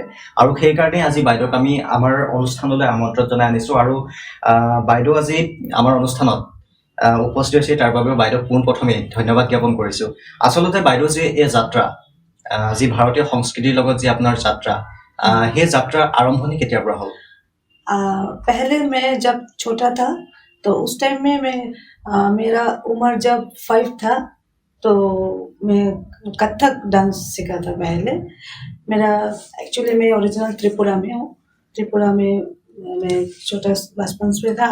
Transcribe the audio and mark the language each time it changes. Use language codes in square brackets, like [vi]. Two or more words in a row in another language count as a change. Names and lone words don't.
[as] আৰু সেইকাৰণে আজি বাইদেউক আমি আমাৰ অনুষ্ঠানলৈ আমন্ত্ৰণ জনাই আনিছোঁ। আৰু বাইদেউ আজি আমাৰ অনুষ্ঠানত উপস্থিত হৈছে, তাৰ বাবেও বাইদেউক পোনপ্ৰথমে ধন্যবাদ জ্ঞাপন কৰিছোঁ। আচলতে বাইদেউ যি এই যাত্ৰা, যি ভাৰতীয় সংস্কৃতিৰ লগত যি আপোনাৰ যাত্ৰা, সেই যাত্ৰাৰ আৰম্ভণি কেতিয়াৰ পৰা হ'ল? [hi] पहले मैं जब छोटा था तो उस टाइम में मेरा उम्र जब 5 था तो मैं कथक डांस सीखा था पहले। मेरा एक्चुअली मैं ओरिजिनल त्रिपुरा में हूँ। त्रिपुरा में मैं छोटा बचपन से था।